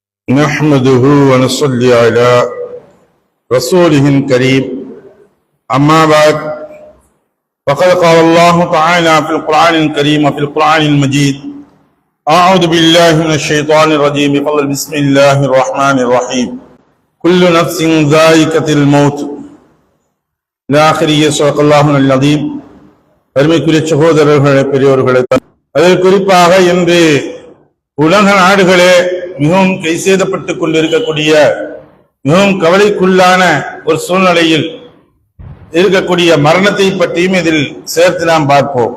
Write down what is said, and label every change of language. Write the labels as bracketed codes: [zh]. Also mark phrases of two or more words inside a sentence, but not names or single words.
[ar] نحمده ونصلي على رسوله الكريم أما بعد فقد قال الله تعالى في القرآن الكريم وفي القرآن المجيد أعوذ بالله من الشيطان الرجيم بفضل بسم الله الرحمن الرحيم كل نفس ذائقة الموت إلى آخره صدق الله العظيم [ta] பெருமைக்குரிய சகோதரர்களே பெரியோர்களே அதில் குறிப்பாக இன்று உலக நாடுகளே மிகவும் கைசேதப்பட்டுக் கொண்டிருக்கக்கூடிய மிகவும் கவலைக்குள்ளான ஒரு சூழ்நிலையில் இருக்கக்கூடிய மரணத்தை பற்றியும் இதில் சேர்த்து நாம் பார்ப்போம்.